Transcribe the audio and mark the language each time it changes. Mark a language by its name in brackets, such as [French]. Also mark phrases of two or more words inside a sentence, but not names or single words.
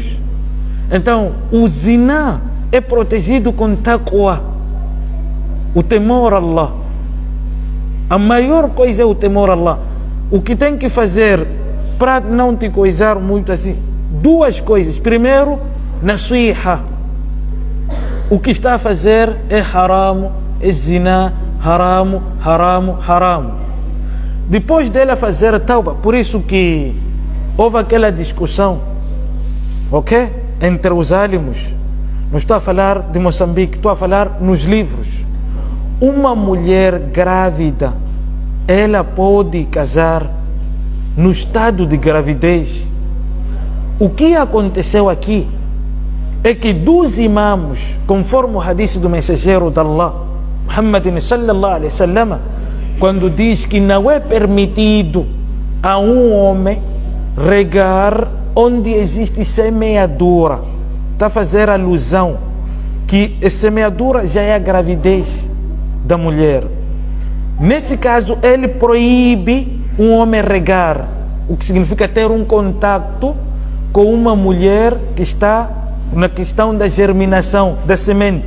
[Portuguese] Então, o zina é protegido com taqwa, o temor a Allah. A maior coisa é o temor a Allah. O que tem que fazer para não te coisar muito assim? Duas coisas. Primeiro, nasiha. O que está a fazer é haram, é zina, haram, haram, haram. Depois dela fazer tauba, por isso que houve aquela discussão, ok? Entre os álamos. Não estou a falar de Moçambique, estou a falar nos livros. Uma mulher grávida, ela pode casar no estado de gravidez. O que aconteceu aqui é que dos imãs, conforme o hadith do mensageiro de Allah, Muhammad [Arabic] صلى الله عليه وسلم, [Portuguese] quando diz que não é permitido a um homem regar onde existe semeadura, está a fazer alusão que a semeadura já é a gravidez da mulher. Nesse caso, ele proíbe um homem regar, o que significa ter um contato com uma mulher que está na questão da germinação da semente.